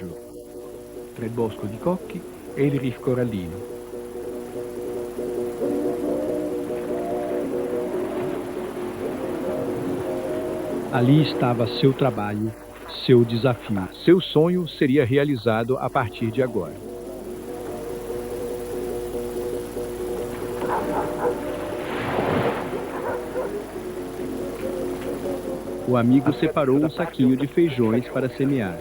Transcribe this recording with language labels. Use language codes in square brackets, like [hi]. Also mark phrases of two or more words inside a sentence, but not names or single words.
[it] Tra il bosco di cocchi e il riff corallino. [pt] Ali estava seu trabalho, seu desafio. Seu sonho seria realizado a partir de agora. O amigo separou um saquinho de feijões para semear.